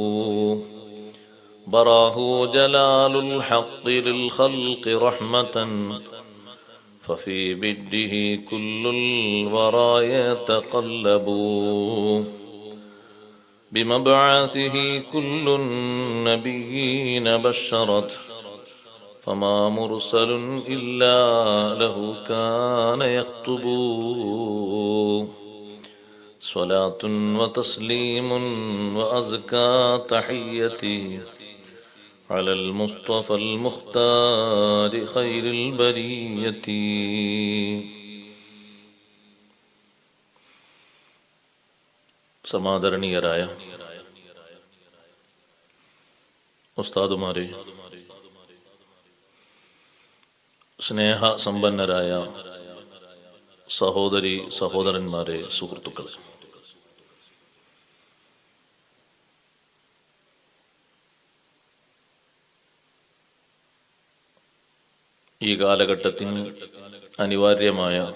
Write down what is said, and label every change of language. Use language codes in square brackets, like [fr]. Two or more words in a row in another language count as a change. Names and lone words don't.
[ar] براه جلال الحق للخلق رحمة ففي بده كل الورى يتقلب بمبعثه كل النبيين بشرت فما مرسل إلا له كان يخطب. صلاة وتسليم وأزكى تحيتي على المصطفى المختار خير البرية. [ml] സമാദരണീയരായ ഉസ്താദുമാരെ, സ്നേഹസമ്പന്നരായ സഹോദരി സഹോദരന്മാരെ, സുഹൃത്തുക്കളെ, ഈ കാലഘട്ടത്തിന് അനിവാര്യമായ